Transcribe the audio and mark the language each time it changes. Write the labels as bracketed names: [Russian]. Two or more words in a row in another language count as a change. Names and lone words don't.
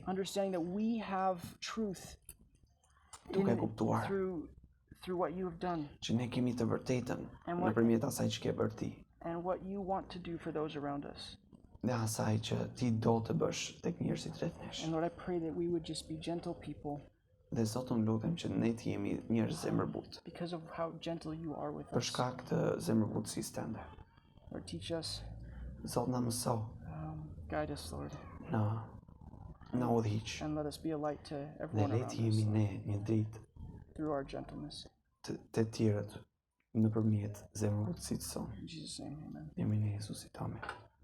[English] understanding that we have truth [Albanian] duke kuptuar [English] through what you have done [Albanian] që ne kemi të vërtetën [English] And what- [Albanian] nëpërmjet asaj që ke bërë ti, [English] and what you want to do for those around us. [Albanian] dhe asaj që ti do të bësh tek njerëzit rreth nesh. [English] And Lord, I pray that we would just be gentle people [Albanian] Dhe Zot unë lutem që ne të jemi njerëz zemërbut [English] because of how gentle you are with [Albanian] për [English] us. [Albanian] shkak të zemërbutësisë tënde. [English] Lord, teach us, [Albanian] Zot na mëso, [English] guide us, Lord, [Albanian] na udhëhiq, [English] and let us be a light to [Albanian] dhe [English] everyone [Albanian] le [English] around [Albanian] të jemi [English] us [Albanian] ne një dritë [English] through our gentleness. [Albanian] të tjerët nëpërmjet zemërbutësisë sonë. [English] In Jesus' name, amen. [Albanian] Jemi në Jezusit, amen.